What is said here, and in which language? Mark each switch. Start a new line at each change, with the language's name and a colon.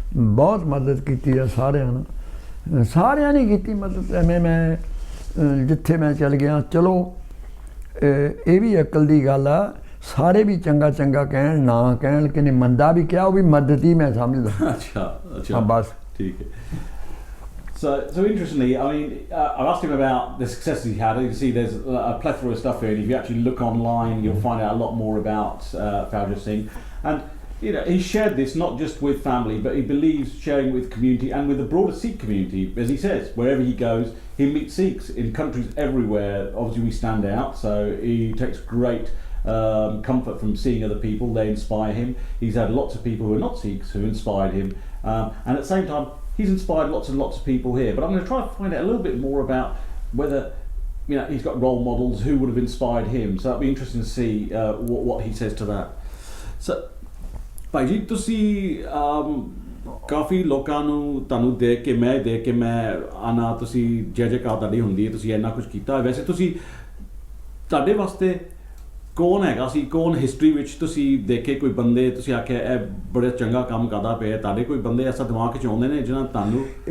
Punjabi: ਬਹੁਤ ਮਦਦ ਕੀਤੀ ਆ ਸਾਰਿਆਂ ਨੇ ਕੀਤੀ ਮਦਦ ਐਵੇਂ ਮੈਂ ਜਿੱਥੇ ਮੈਂ ਚੱਲ ਗਿਆ ਚਲੋ ਇਹ ਵੀ ਅਕਲ ਦੀ ਗੱਲ ਆ ਸਾਰੇ ਵੀ ਚੰਗਾ ਕਹਿਣ ਨਾ ਕਹਿਣ ਕਿ ਨੇ ਮੰਦਾ ਵੀ ਕਿਹਾ ਉਹ ਵੀ ਮਦਦ ਹੀ ਮੈਂ ਸਮਝਦਾ ਅੱਛਾ ਬਸ ਠੀਕ ਹੈ
English: So interestingly, I mean, I've asked him about the successes he had. You can see there's a plethora of stuff here, and if you actually look online, you'll find out a lot more about Fauja Singh. And he shared this not just with family, but he believes sharing with community and with the broader Sikh community. As he says, wherever he goes, he meets Sikhs in countries everywhere. Obviously, we stand out, so he takes great comfort from seeing other people. They inspire him. He's had lots of people who are not Sikhs who inspired him, and at the same time, he's inspired lots and lots of people here. But I'm going to try to find out a little bit more about whether he's got role models who would have inspired him. So that'd be interesting to see what he says to that.
Punjabi: So, ਭਾਈ ਜੀ ਤੁਸੀਂ ਕਾਫੀ ਲੋਕਾਂ ਨੂੰ ਤੁਹਾਨੂੰ ਦੇਖ ਕੇ ਮੈਂ ਆਣਾ ਤੁਸੀਂ ਜੈ ਜੈਕਾਰ ਤੁਹਾਡੀ ਹੁੰਦੀ ਹੈ ਤੁਸੀਂ ਇੰਨਾ ਕੁਝ ਕੀਤਾ ਵੈਸੇ ਤੁਸੀਂ ਤੁਹਾਡੇ ਵਾਸਤੇ ਕੌਣ ਹੈਗਾ ਸੀ ਕੌਣ ਹਿਸਟਰੀ ਵਿੱਚ ਤੁਸੀਂ ਦੇਖੇ ਕੋਈ ਬੰਦੇ ਤੁਸੀਂ ਆਖਿਆ ਇਹ ਬੜਾ ਚੰਗਾ ਕੰਮ ਕਰਦਾ ਪਿਆ ਤੁਹਾਡੇ ਕੋਈ ਬੰਦੇ ਐਸਾ ਦਿਮਾਗ 'ਚ ਆਉਂਦੇ ਨੇ ਜਿਹਨਾਂ ਤੁਹਾਨੂੰ